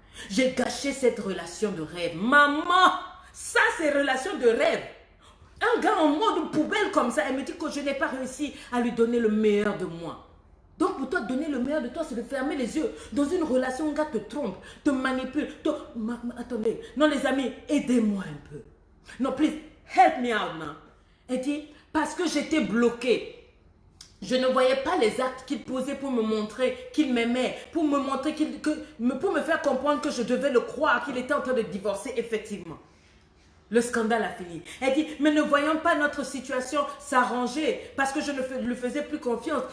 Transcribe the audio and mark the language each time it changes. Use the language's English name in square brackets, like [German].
[French] J'ai gâché cette relation de rêve. Maman, ça c'est relation de rêve. Un gars en mode poubelle comme ça, elle me dit que je n'ai pas réussi à lui donner le meilleur de moi. Donc pour toi, donner le meilleur de toi, c'est de fermer les yeux. Dans une relation, un gars te trompe, te manipule. Attendez, non les amis, aidez-moi un peu. [English] Non, please, help me out now. [French] Elle dit, parce que j'étais bloquée. Je ne voyais pas les actes qu'il posait pour me montrer qu'il m'aimait, pour me montrer pour me faire comprendre que je devais le croire, qu'il était en train de divorcer effectivement. Le scandale a fini. Elle dit, mais ne voyons pas notre situation s'arranger parce que je ne lui faisais plus confiance.